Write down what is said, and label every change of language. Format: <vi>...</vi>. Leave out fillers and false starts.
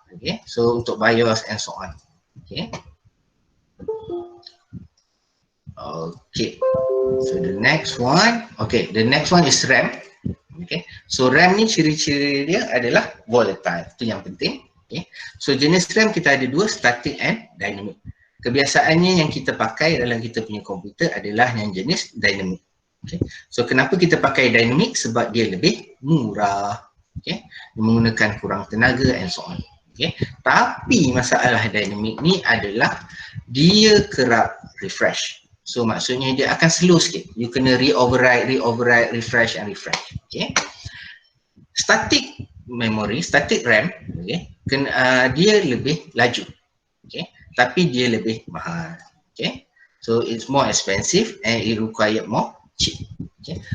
<en>Okay, so</en> <ms>untuk</ms> <en>BIOS and so on. Okay. Okay, so the next one, okay, the next one is RAM. Okay, so</en> <ms>RAM ni ciri-ciri dia adalah volatile, itu yang penting. Okay, so jenis RAM kita ada dua, static and dynamic. Kebiasaannya yang kita pakai dalam kita punya komputer adalah yang jenis dynamic. Okay, so kenapa kita pakai dynamic? Sebab dia lebih murah. Okay, menggunakan kurang tenaga</ms> <en>and so on.</en> <ms>Okay, tapi masalah dynamic ni adalah dia kerap refresh. So maksudnya dia akan slow sikit.</ms> <en>You</en> <ms>kena</ms> <en>re-override, refresh and refresh.</en> <ms>Okay. Static memory, static RAM, okay, dia lebih laju. Okay. Tapi dia lebih mahal. Okay.</ms> <en>So it's more expensive and it require more chip. Okay.</en>